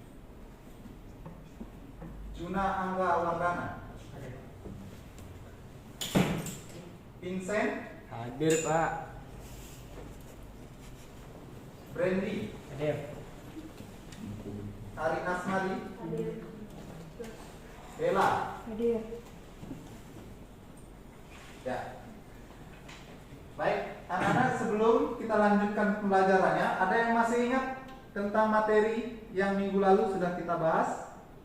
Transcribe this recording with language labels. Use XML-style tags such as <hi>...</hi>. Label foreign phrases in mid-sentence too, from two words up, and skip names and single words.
<id>Juna Angga Wardana. Vincent. Hadir, Pak. Brandy. Hadir. Ari Asmari. Hadir. Bella. Hadir. Ya. Baik, anak-anak, sebelum kita lanjutkan pembelajarannya, ada yang masih ingat tentang materi yang minggu lalu sudah kita bahas?</id>